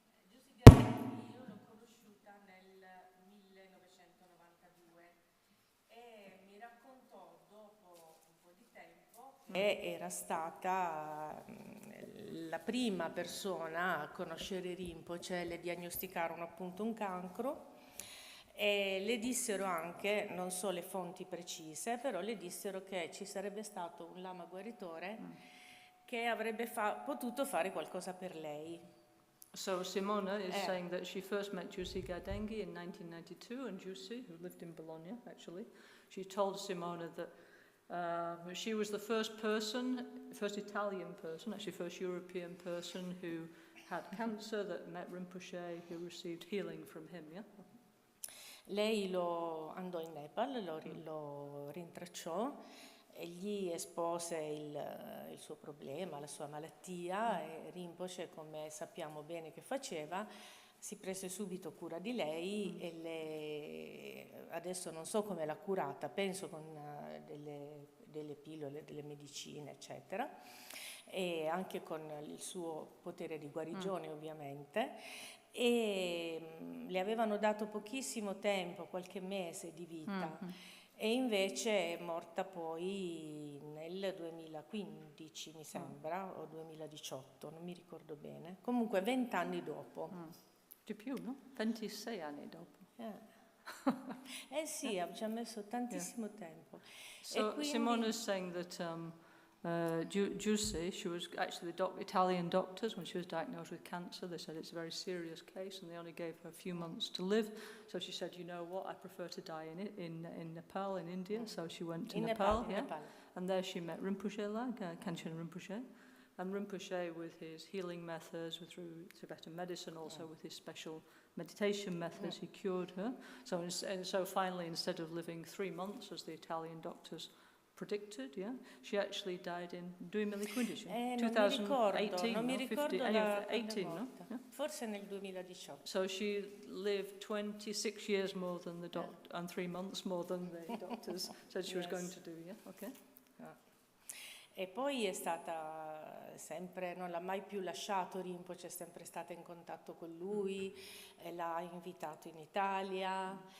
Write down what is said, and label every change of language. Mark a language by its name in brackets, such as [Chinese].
[Italian] Giussi Gardenghi io l'ho conosciuta nel 1992 e mi raccontò dopo un po' di tempo che era stata la prima persona a conoscere Rinpoche, le diagnosticarono appunto un cancro e le dissero anche, non so le fonti precise, però le dissero che ci sarebbe stato un lama guaritore che avrebbe potuto fare qualcosa per lei. [English] So Simona is saying that she first met Giussi Gardenghi in 1992, and Giussi, who lived in Bologna actually, she told Simona that she was the first Italian person, actually first European person who had cancer that met Rinpoche, who received healing from him, yeah? [Italian] Lei andò in Nepal, lo rintracciò e gli espose il suo problema, la sua malattia e Rinpoche, come sappiamo bene che faceva, si prese subito cura di lei e adesso non so come l'ha curata, penso con delle pillole, delle medicine, eccetera, e anche con il suo potere di guarigione ovviamente. E le avevano dato pochissimo tempo, qualche mese di vita, e invece è morta poi nel 2015 mi sembra, o 2018, non mi ricordo bene, comunque 20 anni dopo. Di più, no? 26 anni dopo. Eh sì, ci ha messo tantissimo tempo. [English] So [Italian] quindi... [English] Simona is saying that Giussi, she was actually the Italian doctors, when she was diagnosed with cancer, they said it's a very serious case and they only gave her a few months to live. So she said, you know what, I prefer to die in Nepal, in India. So she went to Nepal, and there she met Rinpoche, Khenchen Rinpoche. And Rinpoche, with his healing methods, through Tibetan medicine, also with his special meditation methods, he cured her. So finally, instead of living 3 months, as the Italian doctors predicted, she actually died in 2015. [Italian] Non mi ricordo 18, no? Forse nel 2018. [English] So she lived 26 years more than the and 3 months more than the doctors said she was going to do, okay? [Italian] E poi è stata sempre, non l'ha mai più lasciato Rinpoche, è sempre stata in contatto con lui, l'ha invitato in Italia